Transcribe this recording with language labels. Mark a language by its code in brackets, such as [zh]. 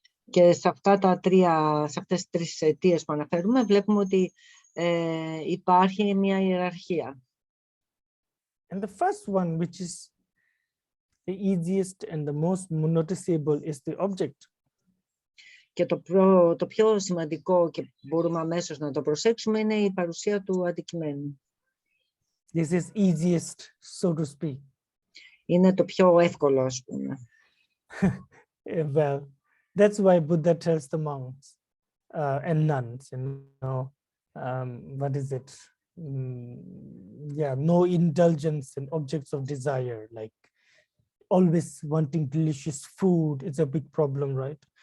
[el] Και σε αυτές τις τρεις αιτίες που αναφέρουμε, βλέπουμε ότι υπάρχει μια ιεραρχία. [en] And the first one, which is the easiest and the most noticeable, is the object. [el] Και το πιο σημαντικό και μπορούμε αμέσως να το προσέξουμε είναι η παρουσία του αντικειμένου. [en] This is easiest, so to speak. [el] Είναι το πιο εύκολο, ας πούμε. [en] Well, that's why Buddha tells the monks and nuns, you know, what is it? Yeah, no indulgence in objects of desire, like always wanting delicious food is a big problem, right?